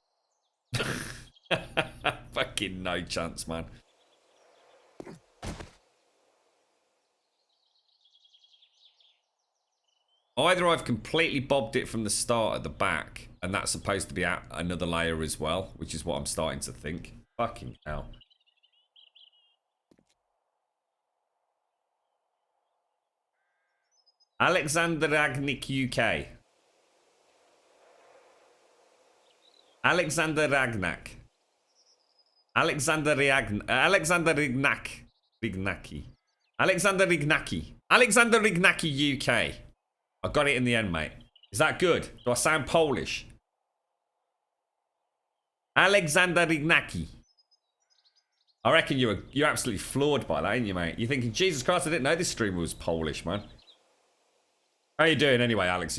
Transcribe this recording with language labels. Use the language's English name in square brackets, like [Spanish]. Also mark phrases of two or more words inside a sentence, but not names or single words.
[English] Fucking no chance, man. Either I've completely bobbed it from the start at the back, and that's supposed to be another layer as well, which is what I'm starting to think. Fucking hell. Alexander Ragnick, UK. Alexander Ragnack. Alexander Rignac. Alexander Rignacki. Alexander Rignacki. Alexander Rignacki, UK. I got it in the end, mate. Is that good? Do I sound Polish? Alexander Rignacki. I reckon you're absolutely floored by that, ain't you, mate? You're thinking, Jesus Christ, I didn't know this streamer was Polish, man. How you doing anyway, Alex?